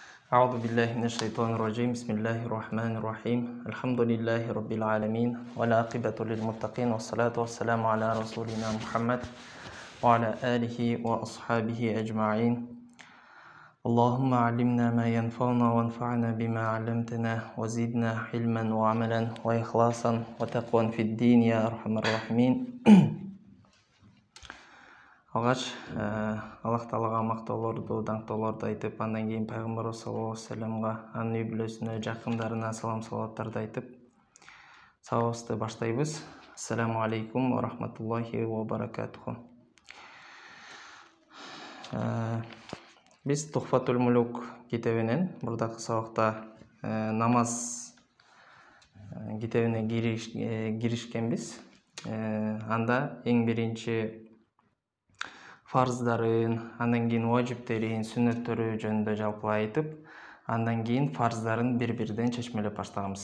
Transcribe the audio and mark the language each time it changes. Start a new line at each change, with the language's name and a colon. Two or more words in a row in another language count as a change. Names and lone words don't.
Arabic: أعوذ بالله من الشيطان الرجيم بسم الله الرحمن الرحيم الحمد لله رب العالمين والعاقبة للمتقين والصلاة والسلام على رسولنا محمد وعلى آله وأصحابه أجمعين اللهم علمنا ما ينفعنا وانفعنا بما علمتنا وزدنا علما وعملا وإخلاصا وتقوى في الدين يا أرحم الراحمين.
Kyrgyz: Алғаш Аллах Таалага мактоолорду, даңктоолорду айтып, андан кийин пайгамбарыбыз
Arabic: صلى الله عليه
Kyrgyz: вассаламга, анын үй бүлөсүнө, жакындарына салам салаваттарды айтып, сабагыбызды баштайбыз.
Arabic: السلام عليكم ورحمة الله وبركاته.
Kyrgyz: Биз Тухфатул Мулук китебинен мурдакы сабакта намаз китебине киришкенбиз. Анда эң биринчи фарздарын, андан кийин важиптерин, сүннөттөрү жөнүндө жалпылай айтып, андан кийин фарздарын бир-бирден чечмелеп баштаганбыз.